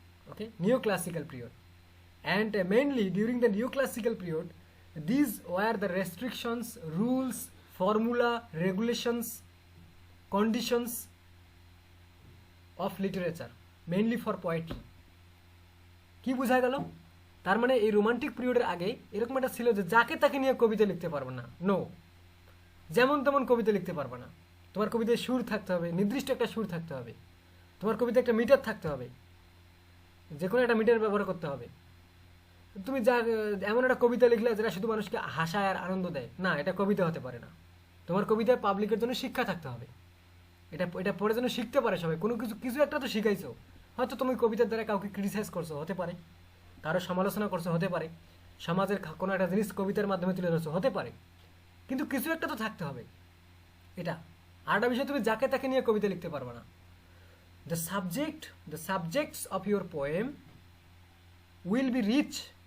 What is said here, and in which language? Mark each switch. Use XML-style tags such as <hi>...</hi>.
<en>Okay, neoclassical period. And mainly during the neoclassical period, these were the restrictions, rules, formula, regulations, conditions of literature, mainly for poetry.</en> <bn>কি বোঝা গেল? তার মানে এই romantic পিরিয়ডের আগে এরকম একটা ছিল যে যাকে তাকে নিয়ে কবিতা লিখতে পারবে না। নো, যেমন তেমন কবিতা লিখতে পারবে না। তোমার কবিতায় সুর থাকতে হবে, নির্দিষ্ট একটা সুর থাকতে হবে। তোমার কবিতায় একটা মিটার থাকতে হবে, যে কোনো একটা মিটার ব্যবহার করতে হবে। তুমি যা এমন একটা কবিতা লিখলে যেটা শুধু মানুষকে হাসায় আর আনন্দ দেয়, না, এটা কবিতা হতে পারে না। তোমার কবিতায় পাবলিকের জন্য শিক্ষা থাকতে হবে। এটা পড়ে যেন শিখতে পারে সবাই, কোনো কিছু একটা তো শিখাইছো। হয়তো তুমি কবিতার দ্বারা কাউকে ক্রিটিসাইজ করছো, হতে পারে, কারো সমালোচনা করছো, হতে পারে, সমাজের কোনো একটা জিনিস কবিতার মাধ্যমে তুলে ধরছো, হতে পারে, কিন্তু কিছু একটা তো থাকতে হবে। এটা আরেকটা বিষয়, তুমি যাকে তাকে নিয়ে কবিতা লিখতে পারবে না।</bn> <en>the subjects of your poem will be rich.</en>